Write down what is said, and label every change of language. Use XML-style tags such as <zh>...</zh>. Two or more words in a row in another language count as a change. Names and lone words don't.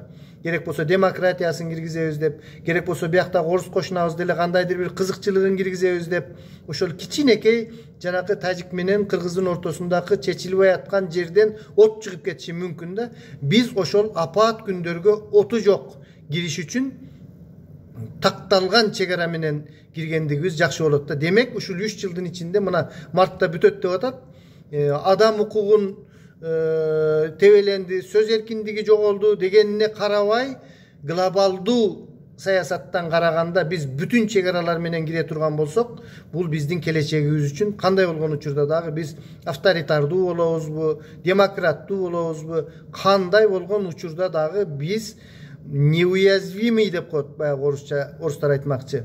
<ky>Керек болсо демократиясын киргизебиз деп, керек болсо бияктагы орус кошунабыз деле кандайдыр бир кызыкчылыгын киргизебиз деп, ошол кичинекей жанакы тажик менен кыргыздын ортосундагы чечилбей аткан жерден от чыгып кетиши мүмкүн да. Биз ошол апаат күндөргө оту жок кириш үчүн такталган чегара менен киргендигибиз жакшы болот да. Демек ушул 3 жылдын ичинде мына мартта бүтөт деп атат. adam hukukun tebelendi, söz erkindigi jogoldu degenine karabay globaldуу саясаттан караганда биз бүтүн чегералар менен кире турган болсок, бул биздин келечегибиз үчүн кандай болгон учурда дагы биз авторитардуу болобузбу, демократтуу болобузбу, кандай болгон учурда дагы биз неуязвимый деп коет, баягы орустар айтмакчы.</ky>